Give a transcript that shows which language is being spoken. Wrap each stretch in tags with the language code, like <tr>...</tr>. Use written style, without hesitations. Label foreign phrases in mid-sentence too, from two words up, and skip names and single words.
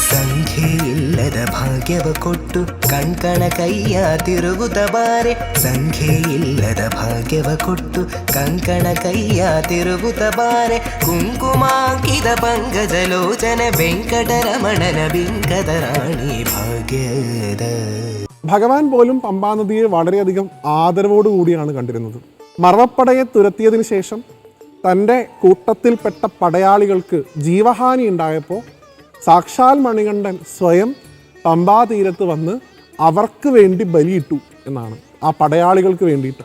<kn>ಸಂಖ್ಯೆಯಿಲ್ಲದ ಭಾಗ್ಯವ ಕೊಟ್ಟು ಕಣ್ಕಣ ಕೈಯ ತಿರುಗುತ್ತ ಬಾರೆ ಸಂಖ್ಯೆಯಿಲ್ಲದ ಭಾಗ್ಯವ ಕೊಟ್ಟು ಕಂಕಣ ಕೈಯ ತಿರುಗುತ್ತ ಬಾರೆ ಕುಂಕುಮಾಂಕಿತ ಪಂಕಜಲೋಚನ ವೆಂಕಟರಮಣನ ಬಿಂಗತ ರಾಣಿ ಭಾಗ್ಯತ.</kn> <ml>ഭഗവാൻ പോലും പമ്പാനദിയെ വളരെയധികം ആദരവോടുകൂടിയാണ് കണ്ടിരുന്നത്. മറവപ്പടയെ തുരത്തിയതിനു ശേഷം തൻ്റെ കൂട്ടത്തിൽപ്പെട്ട പടയാളികൾക്ക് ജീവഹാനി ഉണ്ടായപ്പോൾ സാക്ഷാൽ മണികണ്ഠൻ സ്വയം പമ്പാതീരത്ത് വന്ന് അവർക്ക് വേണ്ടി ബലിയിട്ടു എന്നാണ്, ആ പടയാളികൾക്ക് വേണ്ടിയിട്ട്.</ml>